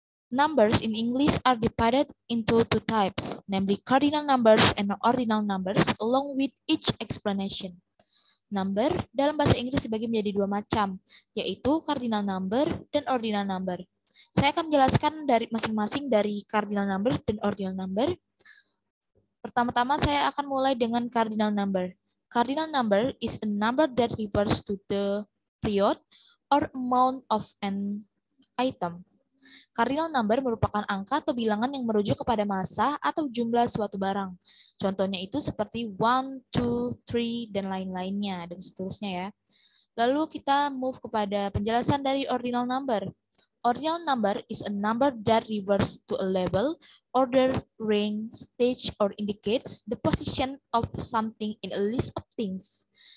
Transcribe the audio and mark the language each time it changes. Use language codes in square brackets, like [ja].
[en] Numbers in English are divided into two types, namely cardinal numbers and ordinal numbers, along with each explanation. [id] Number dalam bahasa Inggris dibagi menjadi dua macam, yaitu cardinal number dan ordinal number. Saya akan menjelaskan dari masing-masing dari cardinal number dan ordinal number. Pertama-tama saya akan mulai dengan cardinal number. [en] Cardinal number is a number that refers to the period or amount of an item. [id] Cardinal number merupakan angka atau bilangan yang merujuk kepada massa atau jumlah suatu barang. Contohnya itu seperti 1, 2, 3, dan lain-lainnya, dan seterusnya ya. Lalu kita move kepada penjelasan dari ordinal number. [en] Ordinal number is a number that refers to a level, order, rank, stage, or indicates the position of something in a list of things.